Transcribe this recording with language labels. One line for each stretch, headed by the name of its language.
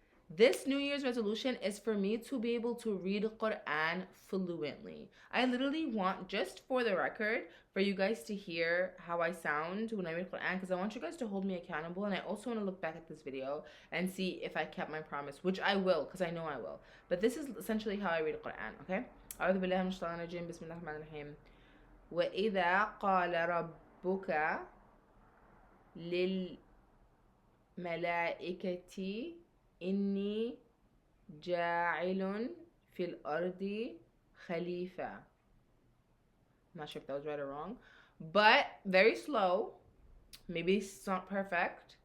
English: This New Year's resolution is for me to be able to read Quran fluently. I literally want, just for the record, for you guys to hear how I sound when I read Quran, because I want you guys to hold me accountable, and I also want to look back at this video and see if I kept my promise, which I will, because I know I will. But this is essentially how I read Quran, okay?
Arabic: أعوذ بالله من الشيطان الرجيم بسم الله الرحمن الرحيم وإذا قال ربك للملائكة إني جاعل في الأرض خليفة.
English: I'm not sure if that was right or wrong, but very slow. Maybe it's not perfect.